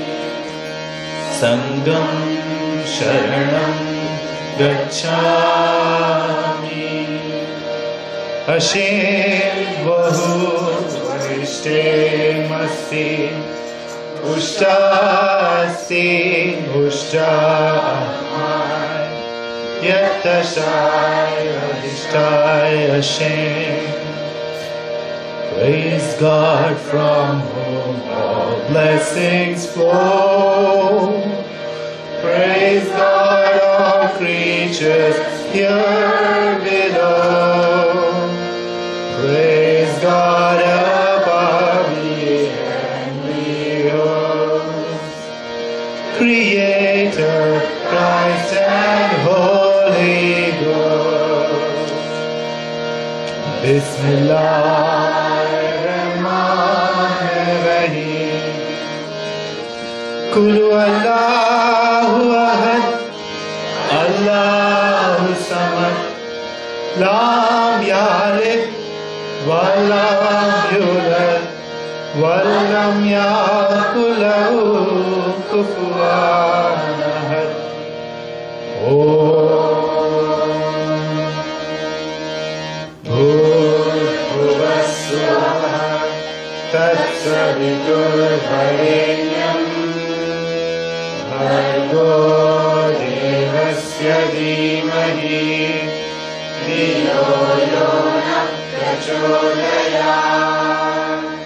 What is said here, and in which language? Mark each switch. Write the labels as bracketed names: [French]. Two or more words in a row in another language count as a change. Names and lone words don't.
[Pali] Sangam Sharanam Gacchami [Avestan] Hashem Vahu Varishte Masti Ushtasti Ushtahai Yatashai Adishtai Hashem. [English] Praise God from whom all blessings flow. Praise God, all creatures here below. Praise God above the heavenly hosts. Creator, Christ and Holy Ghost. [Arabic] Bismillah. قل الله أحد، الله الصمد، لم يلد، ولم يولد، ولم يكن له كفوا أحد. [Sanskrit] ॐ भूर्भुवः स्वाहा तत्सवितुर्वरेण्यम् भर्गो देवस्य धीमहि धियो यो नः प्रचोदयात्.